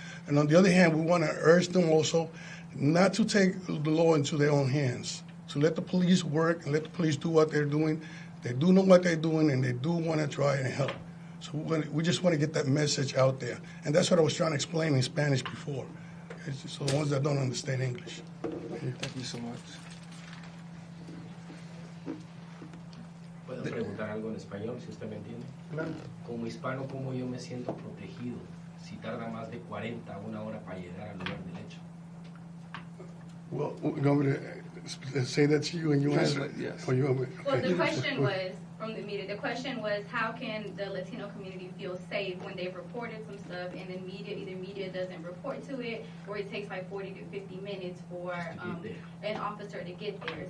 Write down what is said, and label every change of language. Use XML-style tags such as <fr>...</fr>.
<en>And on the other hand, we want to urge them also not to take the law into their own hands, to let the police work and let the police do what they're doing. They do know what they're doing, and they do want to try and help. So we just want to get that message out there. And that's what I was trying to explain in Spanish before. So the ones that don't understand English. Thank you so much.</en> <es>¿Puedo preguntar algo en español, si usted me entiende? Claro. Como hispano, ¿cómo yo me siento protegido si tarda más de 40 a una hora para llegar al lugar del hecho?</es> <en>Well, you want me to say that to you and you answer? Translate, yes. Or you want me, Well, okay. the question was, from the media, the question was, how can the Latino community feel safe when they've reported some stuff and then either media doesn't report to it, or it takes like 40 to 50 minutes for an officer to get there.</en>